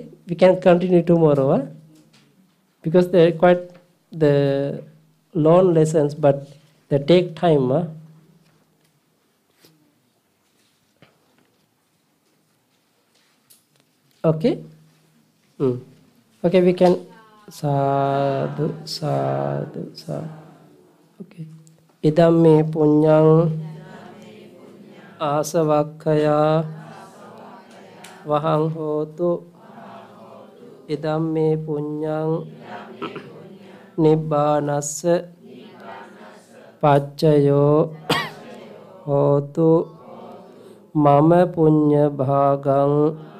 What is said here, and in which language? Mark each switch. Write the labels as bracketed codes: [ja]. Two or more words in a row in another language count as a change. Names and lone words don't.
[en] We can continue tomorrow, huh? Because they're quite the long lessons, but they take time. Huh? Okay? Okay, we can [pi] sadhu, sadhu, sadhu. [en] Okay. [pi] Idam me punyang asavakkaya vahang hotu. Idam me punyang nibbanassa paccayo hotu mama punya bhagang